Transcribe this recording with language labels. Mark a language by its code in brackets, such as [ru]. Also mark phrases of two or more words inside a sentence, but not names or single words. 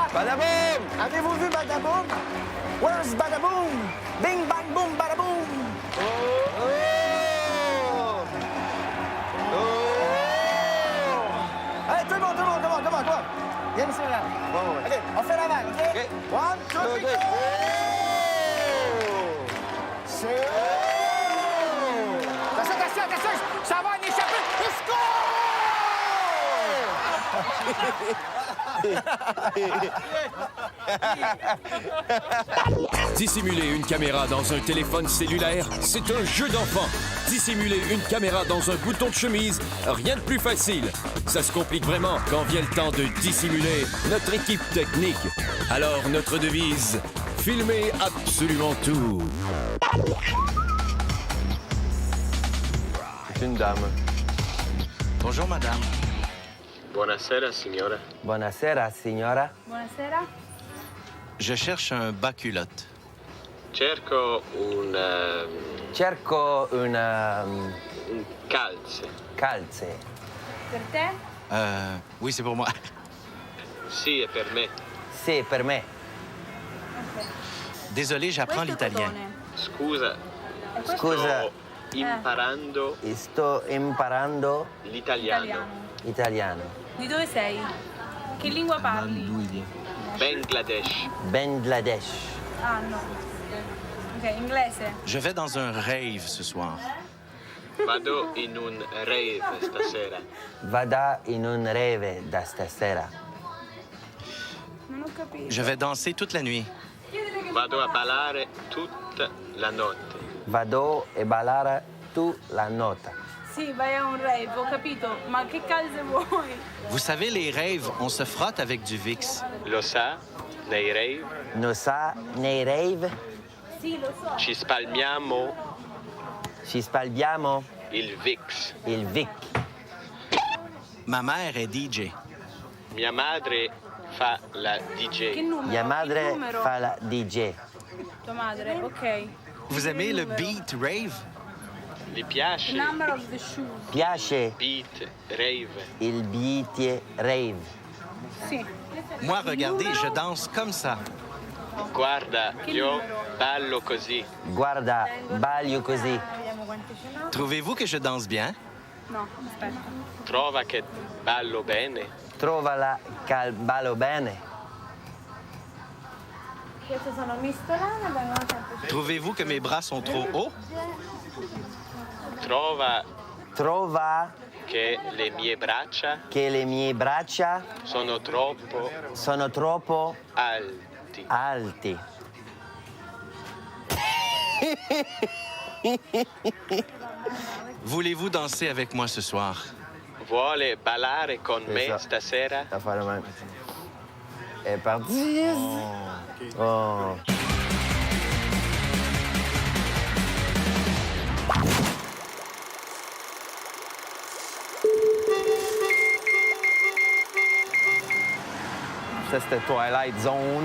[fr] Badaboum! Avez-vous vu Badaboum? Where's Badaboum? Bing, bang, boom, Badaboum! Oh! Allez, tout le monde! Viens ici, là. OK, on fait la vague, OK? OK. [en] One, two, three, OK. go! [fr] C'est... Attention! Ça va en échapper! [en] Let's go! [fr] Dissimuler une caméra dans un téléphone cellulaire, c'est un jeu d'enfant. Dissimuler une caméra dans un bouton de chemise, rien de plus facile. Ça se complique vraiment quand vient le temps de dissimuler notre équipe technique. Alors notre devise, filmez absolument tout. C'est une dame. Bonjour, madame. [it] Buonasera, signora. Buonasera, signora. Buonasera. [fr] Je cherche un bas culotte. [it] Cerco Cerco una un calze. calze. Per te? [fr] Oui, c'est pour moi. [it] Sì, è per me. Sì, per me. [fr] Désolé, j'apprends l'italien. [it] Scusa. Scusa, Sto imparando sto imparando l'italiano. italiano. Di dove sei? Che lingua parli? Bangladesh. Bangladesh. Ah, no. Ok, inglese. [fr] Je vais dans un rave ce soir. [it] Vado in un rave stasera. Vada in un rave da stasera. Non ho capito. [fr] Je vais danser toute la nuit. [it] Vado a ballare tutta la notte. Vado e ballare tu la notte. Sì, vai a un rave, ho capito. Ma che calze vuoi? [fr] Vous savez, les raves, on se frotte avec du Vicks. [it] Lo sa? Nei rave Non sa nei rave Sì, lo so. ci spalmiamo ci spalmiamo il Vicks. il Vic. [fr] Ma mère est DJ. [it] Mia madre fa la Che DJ. numero? Mia Il madre numero? fa la DJ. Tua madre, ok. [fr] Vous aimez le [en] beat rave? [it] Vi piace [en] Number of the shoes. [it] Piace [en] beat rave? [it] il [en] beat rave. [it] Sì. [fr] Moi, regardez, je danse comme ça. [it] Guarda, io ballo così. Guarda, ballo così. Vediamo quante ce n'ho. [fr] Trouvez-vous que je danse bien? [it] No, aspetta. Trova che ballo bene. Trovala cal ballo bene. Queste sono mistolane, vengono sempre [fr] Trouvez-vous que mes bras sont trop hauts? [it] Trova Trova che le mie braccia che le mie braccia sono troppo sono troppo alti. alti. [fr] Voulez-vous danser avec moi ce soir? [it] Vuole ballare con me Esatto. stasera? La fa la mano. È partito. Oh. [fr] Ça, c'était Twilight Zone.